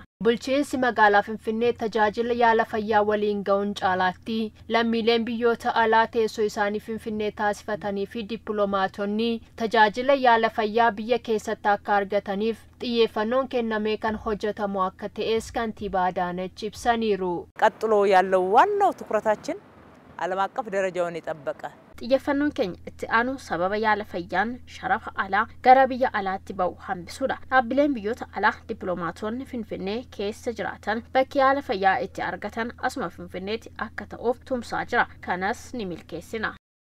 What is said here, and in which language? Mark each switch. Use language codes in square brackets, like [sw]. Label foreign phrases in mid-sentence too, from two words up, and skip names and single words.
[om] Bulchiinsi magaalaa Finfinnee tajaajila yaala fayyaa waliin ga'uun caalaatti lammiileen biyyoota alaa teessoo isaanii Finfinnee taasifatanii fi dippiloomaatonni tajaajila yaala fayyaa biyya keessatti akka argataniif xiyyeeffannoon kennamee kan hojjetamu akka ta'es kantiibaa Adaanech ibsaniiru. [am] ቀጥሎ ያለው ዋናው ትኩረታችን ዓለም አቀፍ ደረጃውን የጠበቀ [om] xiyyeeffannoon keenya itti aanu sababa yaala fayyaan sharafa alaa gara biyya alaatti ba'u hambisuudha. Dhaabbileen biyyoota alaa dippiloomaatonni Finfinnee keessa jiraatan bakki yaala fayyaa itti argatan asuma Finfinneetti akka ta'uuf tumsaa jira. Kanas ni milkeessina.